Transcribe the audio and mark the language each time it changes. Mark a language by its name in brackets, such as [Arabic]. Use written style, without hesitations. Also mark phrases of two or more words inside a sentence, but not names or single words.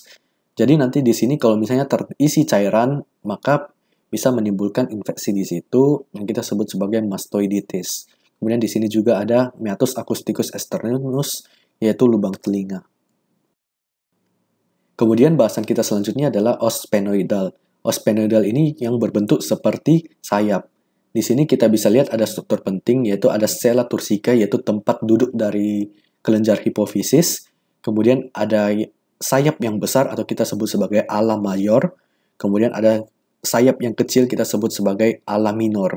[Indonesian] Jadi nanti di sini kalau misalnya terisi cairan, maka bisa menimbulkan infeksi di situ yang kita sebut sebagai mastoiditis. Kemudian di sini juga ada meatus acousticus externus, yaitu lubang telinga. Kemudian bahasan kita selanjutnya adalah os sphenoidal. Os sphenoidal ini yang berbentuk seperti sayap. Di sini kita bisa lihat ada struktur penting yaitu ada sella turcica yaitu tempat duduk dari kelenjar hipofisis. Kemudian ada sayap yang besar atau kita sebut sebagai ala mayor. Kemudian ada sayap yang kecil kita sebut sebagai ala minor.